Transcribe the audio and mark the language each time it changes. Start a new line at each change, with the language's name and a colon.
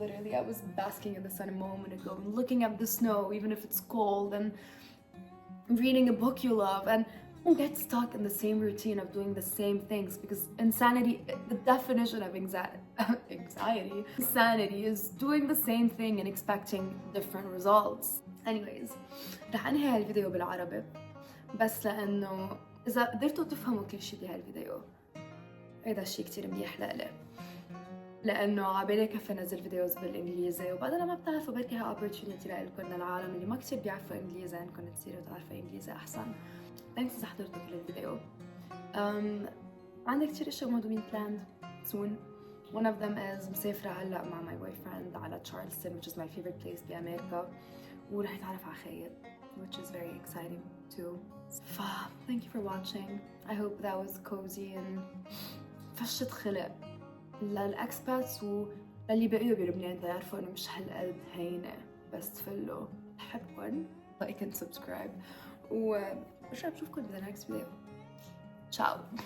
English: Literally, I was basking in the sun a moment ago and looking at the snow, even if it's cold, and reading a book you love. And don't get stuck in the same routine of doing the same things, because insanity, the definition of insanity is doing the same thing and expecting different results.
Arabic: Anyways, رح انهي هالفيديو بالعربي بس لانه اذا قدرتوا تفهموا كل شيء بهالفيديو هيدا الشيء كتير منيح لإلي، لانه عبالي كفي انزل فيديوز بالانجليزي، وبعدين ما بتعرفوا بركي ها opportunity لإلكم للعالم اللي ما كتير بيعرفوا انجليزي انكم تصيروا تعرفوا انجليزي احسن. Thanks إذا حضرتوا كل الفيديو. عندي كتير اشياء مهضومين
English: planned soon. One of them is
Arabic: مسافرة هلا مع
English: my boyfriend
Arabic: على تشارلستون,
English: which is my favorite place بأمريكا,
Arabic: ورح نتعرف على خيط,
English: which is very exciting too. Thank you for watching. I hope that was cozy and
Arabic: فشة خلق للإكسباتس وللي بقيوا بلبنان تعرفوا إنه مش هالقد هينة بس تفلوا. بحبكن.
English: Like and subscribe.
Arabic: وبشوفكن بال
English: next video. Ciao.